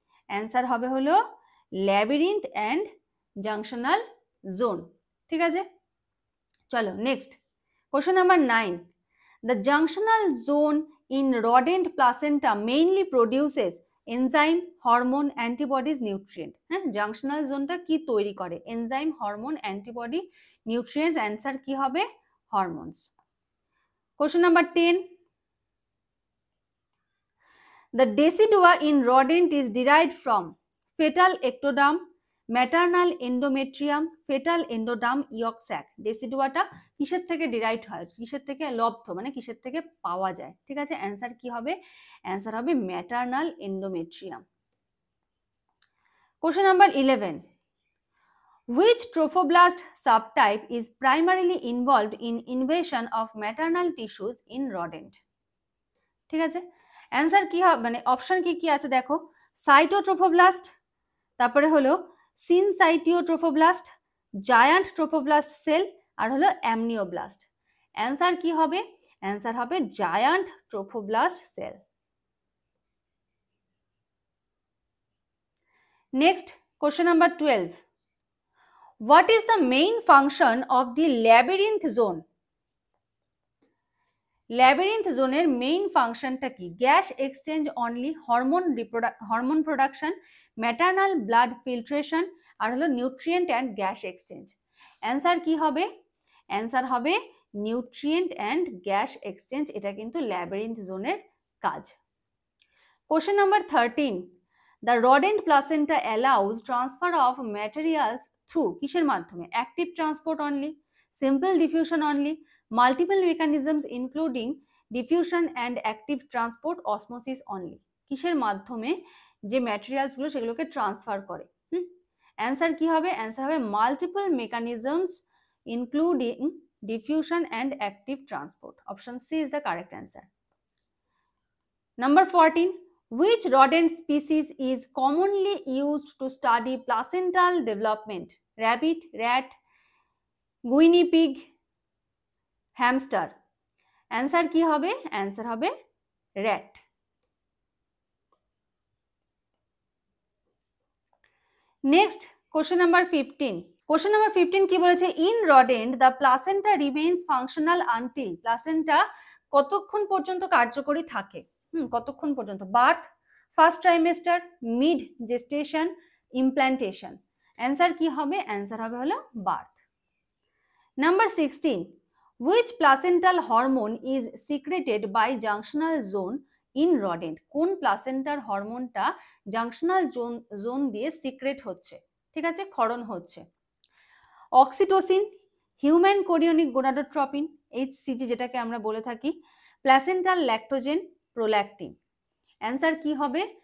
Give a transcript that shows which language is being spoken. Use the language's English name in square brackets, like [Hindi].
[English] Answer হবে হলো labyrinth and junctional zone. [Bangla] ঠিক আছে? চলো [English] next. Question number 9. The junctional zone in rodent placenta mainly produces enzyme, hormone, antibodies, nutrient. [Bangla] হ্যাঁ, junctional জোনটা কি তৈরি করে? Enzyme, hormone, antibody, nutrients. Answer কি হবে? Hormones. [English] Question number 10. The decidua in rodent is derived from fetal ectoderm, maternal endometrium, fetal endoderm, yolk sac. [Bangla] ডেসিডুয়াটা কিসের থেকে derived হয়, কিসের থেকে লব্ধ, মানে কিসের থেকে পাওয়া যায়, ঠিক আছে। অ্যান্সার কি হবে? অ্যান্সার হবে maternal endometrium. [English] Question number 11. Which trophoblast subtype is primarily involved in invasion of maternal tissues in rodent? [Bangla] ঠিক আছে, অ্যান্সার কি হবে, মানে অপশন কি কি আছে দেখো, সাইটোট্রোফোব্লাস্ট, তারপরে হলো সিনসাইটিওট্রোফোব্লাস্ট, জায়ান্ট ট্রোফোব্লাস্ট সেল, আর হলো অ্যামনিওব্লাস্ট। অ্যান্সার কি হবে? অ্যান্সার হবে giant trophoblast sell. [English] Next question number 12. What is the main function of the labyrinth zone? [Bangla] Labyrinth জোনের মেইন ফাংশনটা কি? [English] Gas exchange only, hormone production, maternal blood filtration, আর হলো nutrient and gas exchange. Answer [Bangla] কি হবে? [English] Answer হবে nutrient and gas exchange. [Bangla] এটা কিন্তু labyrinth জোনের কাজ। [English] Question number 13. The rodent placenta allows transfer of materials through [Bangla] কিসের মাধ্যমে? [English] Active transport only, simple diffusion only, multiple mechanisms including diffusion and active transport, osmosis only. [Bangla] কিসের মাধ্যমে যে ম্যাটেরিয়ালসগুলো সেগুলোকে ট্রান্সফার করে? অ্যান্সার কি হবে? [English] Answer হবে multiple mechanisms including diffusion and active transport. Option C is the correct answer. Number 14. Which rodent species is commonly used to study placental development? Rabbit, rat, guinea pig, hamster. Answer [Bangla] কি হবে? [English] Answer হবে rat. Next, question number 15. Question number 15 কি বলেছে? In rodent, the placenta remains functional until placenta [Bangla] কতক্ষণ পর্যন্ত কার্যকরী থাকে? কতক্ষণ পর্যন্ত? [English] Birth, first trimester, mid gestation, implantation. Answer [Bangla] কি হবে? [English] Answer হবে হলো birth. Number 16. Which placental hormone is secreted by junctional zone in rodent? [Bangla] কোন প্লাসেন্টার হরমোনটা জাংশনাল জোন দিয়ে সিক্রেট হচ্ছে, ঠিক আছে, ক্ষরণ হচ্ছে? [English] oxytocin, human chorionic gonadotropin, HCG [Bangla] যেটাকে আমরা বলে থাকি, [English] Placental lactogen, prolactin. Answer কি হবে?